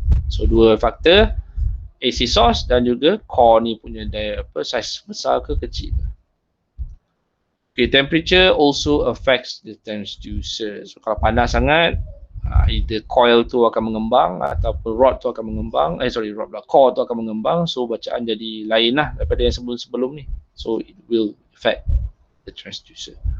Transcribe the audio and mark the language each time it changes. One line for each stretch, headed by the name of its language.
Malay: So dua faktor, AC source dan juga core ni punya size besar ke kecil.
English: Okay, temperature also affects the transducer.
Malay: So kalau panas sangat, either coil tu akan mengembang ataupun rod tu akan mengembang, core tu akan mengembang. So bacaan jadi lain lah daripada yang sebelum ni.
English: So it will affect the transducer.